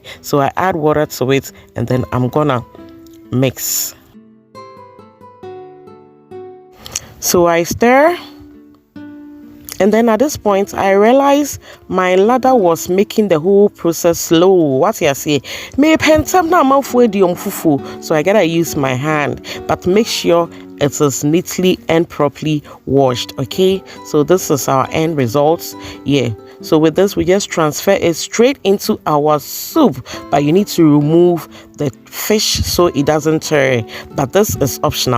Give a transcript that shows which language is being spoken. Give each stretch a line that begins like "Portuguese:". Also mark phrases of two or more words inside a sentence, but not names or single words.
English: So I add water to it and then I'm gonna mix. So I stir, and then at this point I realized my ladder was making the whole process slow. What you say? Me pentam na fufu. So I gotta use my hand, but make sure it is neatly and properly washed. Okay, so this is our end results. Yeah, so with this we just transfer it straight into our soup, but you need to remove the fish so it doesn't tear, but this is optional.